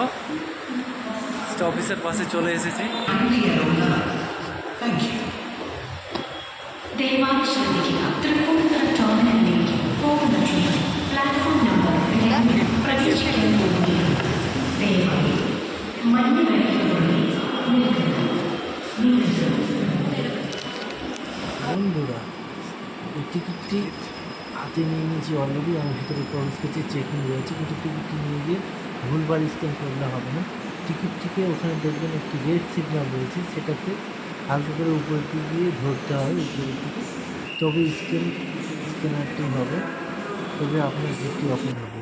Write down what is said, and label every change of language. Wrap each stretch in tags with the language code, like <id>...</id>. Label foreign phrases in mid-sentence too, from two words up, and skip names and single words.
<bn>অফিসের পাশে চলে এসেছি।</bn> <ml>ദയവായി ശ്രദ്ധിക്കുക. തൃപ്പൂണിത്തുറ ടെർമിനലിലേക്ക് പോകുന്ന</ml> <en>train platform number</en> <ml>2 പ്രതീക്ഷിക്കാൻ പോകുകയാണ്. ദയവായി മഞ്ഞ വിളക്കിനുള്ളിൽ നിൽക്കുക.</ml> <bn>বন্ধুরা, এই টিকিটটি হাতে নিয়ে নিয়েছি অলরেডি। আমার ভিতরে প্রবেশ করছে, চেকিং রয়েছে, কিন্তু টিকিটটি নিয়ে গিয়ে ভুলবার স্ক্যান করলে হবে না। টিকিটটিকে ওখানে দেখবেন একটি</bn> <en>red signal</en> <bn>রয়েছে, সেটাতে হালকা করে উপরের দিকে দিয়ে ধরতে হয়, উপরের দিকে, তবে স্ক্যানারটি হবে, তবে আপনার গেটটি ওপেন হবে।</bn>